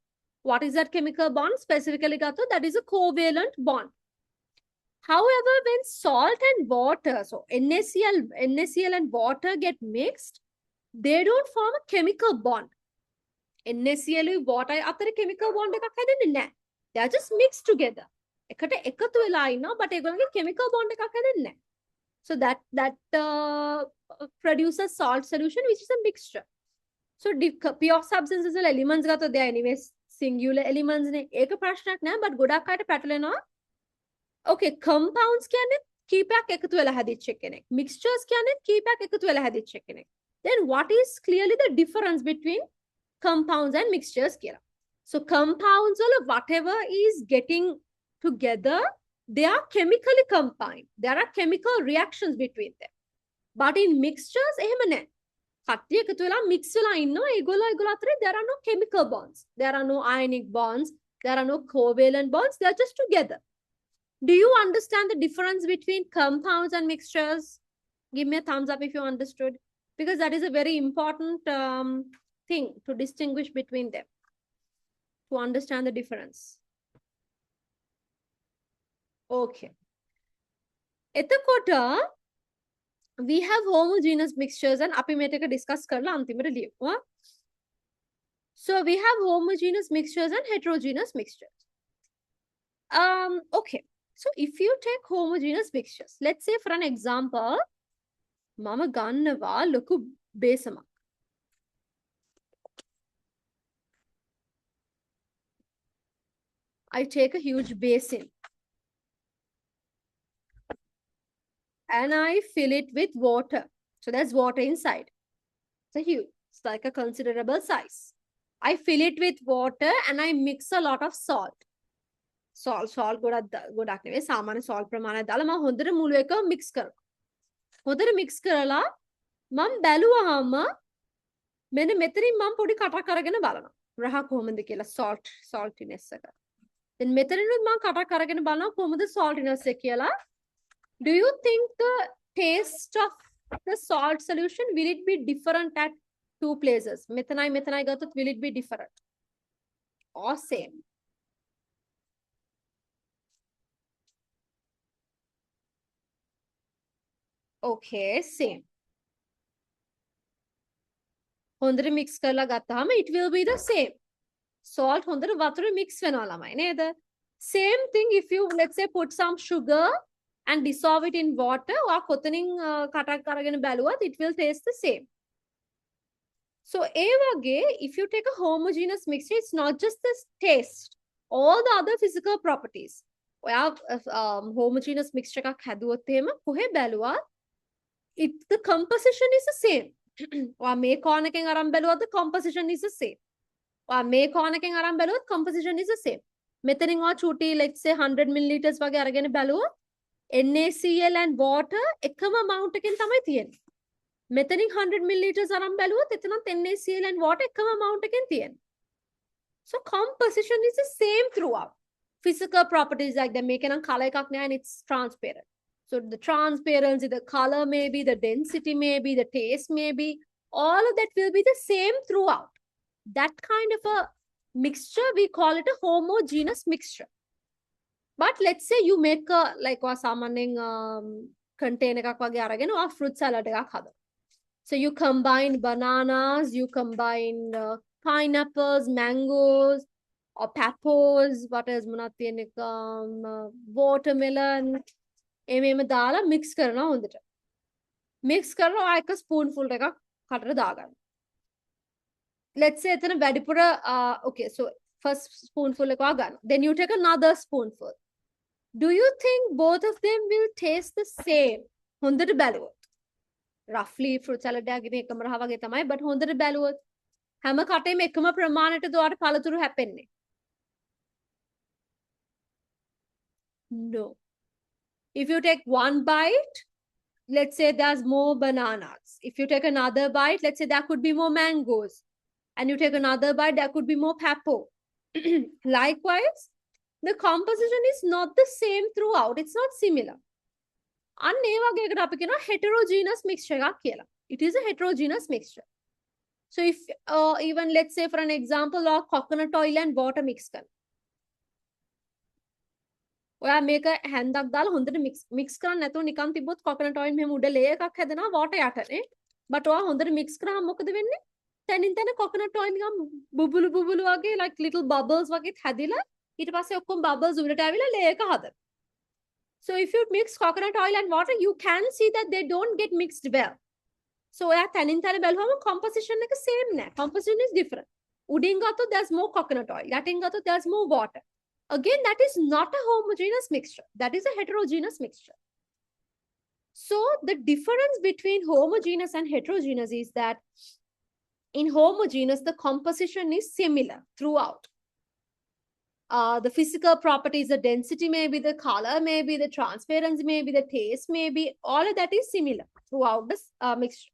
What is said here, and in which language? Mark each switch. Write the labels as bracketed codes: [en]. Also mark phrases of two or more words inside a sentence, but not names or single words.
[en] What is that chemical bond? Specifically gato, that is a covalent bond. However, when salt and water, so NaCl and water get mixed, they don't form a chemical bond. NaCl and water [si] අතර [en] chemical bond [si] එකක් හැදෙන්නේ නැහැ. [en] They are just mixed together. [si] එකට එකතු වෙලා ඉන්නවා but ඒගොල්ලන්ගේ [en] chemical bond [si] එකක් හැදෙන්නේ නැහැ. [en] So that produces salt solution which is a mixture. So pure substances වල elements ගත්තොත් they are anyways singular elements නේ. [si] ඒක ප්‍රශ්නයක් නෑ but ගොඩක් අයට පැටලෙනවා. Okay, compounds කියන්නේ කීපයක් එකතු වෙලා හැදිච්ච කෙනෙක්. Mixtures කියන්නේ කීපයක් එකතු වෙලා හැදිච්ච කෙනෙක්. [en] Then what is clearly the difference between compounds and mixtures කියලා? So compounds වල whatever is getting together, they are chemically combined. There are chemical reactions between them. But in mixtures, [si] එහෙම නැහැ. කට්ටිය එකතු වෙලා mix වෙලා ඉන්නවා. ඒගොල්ලෝ අතරේ [en] there are no chemical bonds. There are no ionic bonds. There are no covalent bonds. They are just together. Do you understand the difference between compounds and mixtures? Give me a thumbs up if you understood. Because that is a very important thing to distinguish between them. To understand the difference. Okay. එතකොට we have homogeneous mixtures and [si] අපි මේක [en] discuss [si] කරලා අන්තිමට ලියමු. [en] So we have homogeneous mixtures and heterogeneous mixtures. Okay. So if you take homogeneous mixtures, let's say for an example, [si] මම ගන්නවා ලොකු බේසමක්. [en] I take a huge basin. And I fill it with water. So there's water inside. It's like a considerable size. I fill it with water and I mix a lot of salt. [si] Salt ගොඩක් නෙවෙයි සාමාන්‍ය salt ප්‍රමාණය දාලා මම හොඳට මුළු එක mix කරනවා. හොඳට mix කරලා මම බැලුවාම මෙන්න මෙතනින් මම පොඩි කටක් අරගෙන බලනවා. රහ කොහොමද කියලා saltiness එක. දැන් මෙතනිනුත් මම කටක් අරගෙන බලනවා කොහොමද saltiness එක කියලා. [en] Do you think the taste of the salt solution will it be different at two places? [si] මෙතනයි ගත්තොත් [en] will it be different or same? Okay, same. හොඳට mix [si] කරලා ගත්තාම [en] it will be the same. [si] Salt හොඳට වතුර mix වෙනවා ළමයි නේද? [en] Same thing if you let's say put some sugar and dissolve it in water or [si] කොතනින් කටක් අරගෙන බැලුවත් [en] it will taste the same. So [si] ඒ වගේ [en] if you take a homogeneous mixture it's not just the taste all the other physical properties. ඔයා homogeneous mixture [si] එකක් හැදුවොත් එහෙම කොහෙ බැලුවත් [en] the composition is the same. [si] ඔයා මේ [en] corner [si] එකෙන් අරන් බැලුවත් [en] the composition is the same. [si] ඔයා මේ corner එකෙන් අරන් බැලුවත් [en] composition is the same. [si] මෙතනින් ඔයා චූටි [en] let's say 100 milliliters [si] වගේ අරගෙන බැලුවොත් [en] NaCl and water [si] එකම amount එකෙන් තමයි තියෙන්නේ. මෙතනින් 100 milliliters අරන් බැලුවොත් එතනත් [en] NaCl and water [si] එකම amount එකෙන් තියෙන්නේ. [en] So composition is the same throughout. Physical properties like that [si] මේක නම් [en] color [si] එකක් නෑ [en] and it's transparent. So the transparency, the color may be, the density may be, the taste may be, all of that will be the same throughout. That kind of a mixture, we call it a homogeneous mixture. But let's say you make a, like සාමාන්‍යයෙන් container [si] එකක් වගේ අරගෙන [en] fruit salad [si] එකක් හදනවා. [en] So you combine bananas, you combine pineapples, mangoes, or peppers, what else [si] මොනවද තියෙන්නේ [en] watermelon [si] එමෙම දාලා [en] mix [si] කරනවා හොඳට. mix කරලා එක spoonful එකක් කටට දාගන්න. [en] Let's say [si] එතන වැඩිපුර [en] okay so first spoonful [si] එක ගන්න. [en] Then you take another spoonful. Do you think both of them will taste the same? [si] හොඳට බැලුවොත්. Roughly [en] fruit salad [si] එකකින් එකම රහ වගේ තමයි but හොඳට බැලුවොත් හැම කටේම එකම ප්‍රමාණයට ඔයාලට පළතුරු හැපෙන්නේ. [en] No. If you take one bite, let's say there's more bananas. If you take another bite, let's say there could be more mangoes. And you take another bite, there could be more pepper. Likewise, the composition is not the same throughout. It's not similar. [si] අන්න ඒ වගේ එකට අපි කියනවා [en] heterogeneous mixture [si] එකක් කියලා. [en] It is a heterogeneous mixture. So if even let's say for an example of coconut oil and water mix කරනවා. [si] ඔයා මේක හැන්දක් දාලා හොඳට mix කරන්න නැතුව නිකන් තිබ්බොත් [en] coconut oil [si] මෙහෙම උඩ layer එකක් හැදෙනවා water යටනේ. but ඔයා හොඳට mix කරාම මොකද වෙන්නේ? තනින් තන [en] coconut oil [si] නිකන් බුබුලු වගේ [en] like little bubbles [si] වගේ හැදිලා ඊට පස්සේ ඔක්කොම bubbles උඩට ඇවිල්ලා layer එක හදනවා. [en] So if you mix coconut oil and water, you can see that they don't get mixed well. [si] So ඔයා තනින් තන බැලුවම composition එක same නෑ. [en] Composition is different. [si] උඩින් ගත්තොත් [en] there's more coconut oil. [si] යටින් ගත්තොත් [en] there's more water. Again, that is not a homogeneous mixture. That is a heterogeneous mixture. So the difference between homogeneous and heterogeneous is that in homogeneous, the composition is similar throughout. The physical properties, the density may be, the color may be, the transparency may be, the taste may be, all of that is similar throughout this mixture.